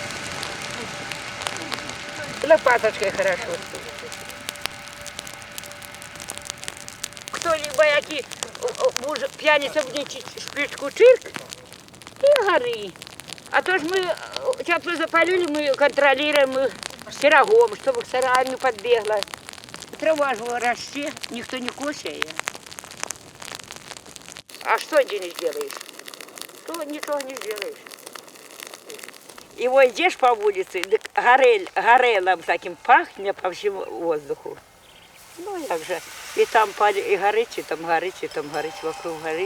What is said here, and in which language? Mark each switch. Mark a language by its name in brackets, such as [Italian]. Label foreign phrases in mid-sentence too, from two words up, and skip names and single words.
[Russian] Лопаточкой хорошо. Кто-либо, [Ukrainian] який п'яниця буде шпичку чирк і гори. А то ж ми, тепло запалили, ми контролюємо сирогом, щоб сыра не подбегла. [Russian] Трава же растет, никто не косит. А что ты не сделаешь? То ничего не сделаешь. И вот идешь по улице, горелом таким пахнет по всему воздуху. [Ukrainian] Ну як же, і там і горить, і там горить, і там горить, вокруг горить.